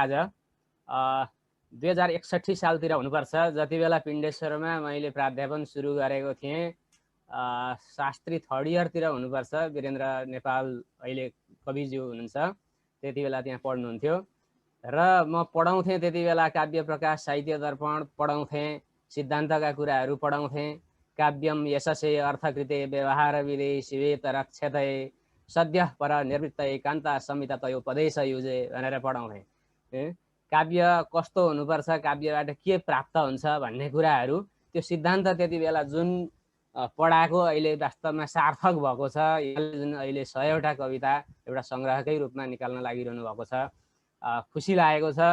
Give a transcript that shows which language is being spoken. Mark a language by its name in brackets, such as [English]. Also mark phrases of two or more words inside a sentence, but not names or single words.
[Nepali] आज 2061 सालतिर हुनुपर्छ, जति बेला पिण्डेश्वरमा मैले प्राध्यापन सुरु गरेको थिएँ। शास्त्री 3rd इयरतिर हुनुपर्छ। वीरेन्द्र नेपाल अहिले कविज्यू हुनुहुन्छ, त्यति बेला त्यहाँ पढ्नुहुन्थ्यो र म पढाउँथेँ। त्यति बेला काव्य प्रकाश, साहित्य दर्पण पढाउँथेँ, सिद्धान्तका कुराहरू पढाउँथेँ। [Sanskrit] काव्यम यशसे अर्थकृते व्यवहार विधे शिवेत रक्षते सद्य पर निर्वृत्त कान्ता संहिता तयोपदेश युजे [Nepali] भनेर पढाउँथेँ। काव्य कस्तो हुनुपर्छ, काव्यबाट के प्राप्त हुन्छ भन्ने कुराहरू, त्यो सिद्धान्त त्यति बेला जुन पढाएको अहिले वास्तवमा सार्थक भएको छ। जुन अहिले 100वटा कविता एउटा सङ्ग्रहकै रूपमा निकाल्न लागिरहनु भएको छ, खुसी लागेको छ।